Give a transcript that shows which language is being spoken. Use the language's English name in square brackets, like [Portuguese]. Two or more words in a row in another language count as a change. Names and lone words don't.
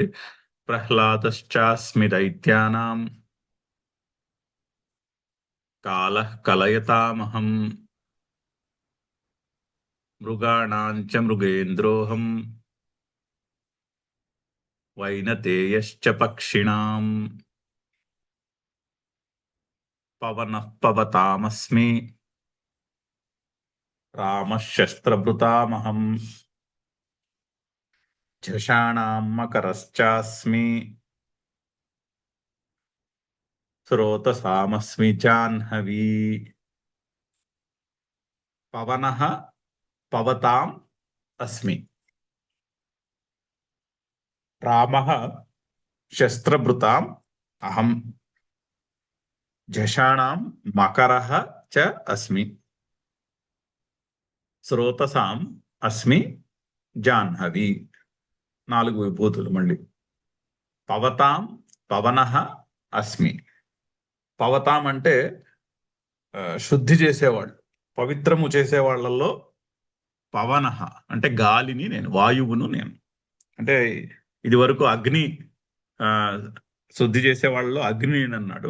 [Sanskrit] ప్రహ్లాదశ్చాస్మి దైత్యానాం కాలః కలయతామహం మృగాణాంచ మృగేంద్రోహం వైనతేయశ్చ పక్షిణాం పవనః పవతామస్మి రామః శస్త్రభృతామహం झषाणां मकरश्चास्मि स्रोतसामस्मि जाह्नवी पवनः पवताम् अस्मि रामः शस्त्रभृताम् अहम् झषाणां मकरः च अस्मि स्रोतसाम् अस्मि जाह्नवी. [Telugu] 4 విభూతులు మళ్ళీ. [Sanskrit] పవతాం పవనః అస్మి. [Telugu] పవతాం అంటే శుద్ధి చేసేవాళ్ళు, పవిత్రము చేసేవాళ్లలో పవనః అంటే గాలిని నేను, వాయువును నేను. అంటే ఇది వరకు అగ్ని శుద్ధి చేసే వాళ్ళలో అగ్ని అన్నాడు.